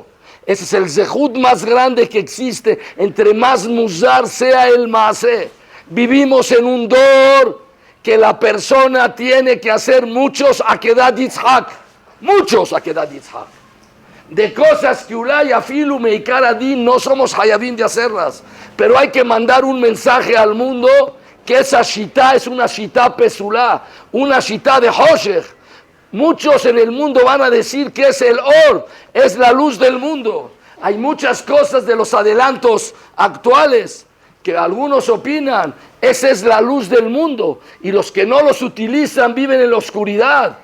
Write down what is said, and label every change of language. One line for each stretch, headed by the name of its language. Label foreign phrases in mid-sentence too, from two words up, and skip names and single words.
Spanish: Ese es el zehut más grande que existe, entre más muzar sea el masé. Vivimos en un dor que la persona tiene que hacer muchos
Hebrew: עקדת יצחק,
Spanish: muchos
Hebrew: עקדת יצחק,
Spanish: de cosas que
Hebrew: אולי אפילו מעיקר הדין
Spanish: no somos hayabim de hacerlas, pero hay que mandar un mensaje al mundo que esa shita es una
Hebrew: שיטה פסולה,
Spanish: una shita de Hoshech. Muchos en el mundo van a decir que es el or, es la luz del mundo. Hay muchas cosas de los adelantos actuales que algunos opinan, esa es la luz del mundo, y los que no los utilizan viven en la oscuridad.